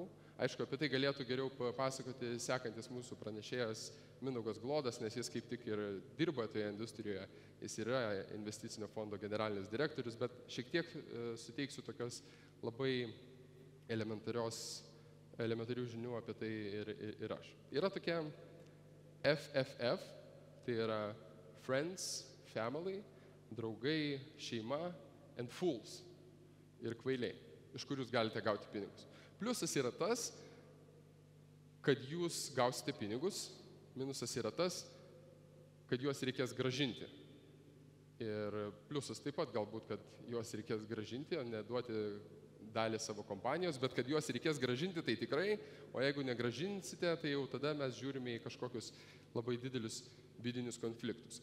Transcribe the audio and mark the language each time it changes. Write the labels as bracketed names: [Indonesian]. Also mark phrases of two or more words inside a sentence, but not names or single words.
[Lithuanian] Aišku, apie tai galėtų geriau papasakoti sekantis mūsų pranešėjas Mindaugas Glodas, nes jis kaip tik ir dirba toje industrijoje, jis yra investicinio fondo generalinis direktorius, bet šiek tiek suteiksiu tokios labai elementarių žinių apie tai ir aš. Yra tokia FFF, tai yra [English] friends, family, [Lithuanian] draugai, šeima, [English] and fools [Lithuanian] ir kvailiai, iš kur jūs galite gauti pinigus. Pliusas yra tas, kad jūs gausite pinigus, minusas yra tas, kad juos reikės gražinti. Ir pliusas taip pat galbūt, kad juos reikės gražinti, o ne duoti dalį savo kompanijos, bet kad juos reikės gražinti, tai tikrai, o jeigu negražinsite, tai jau tada mes žiūrime į kažkokius labai didelius vidinius konfliktus.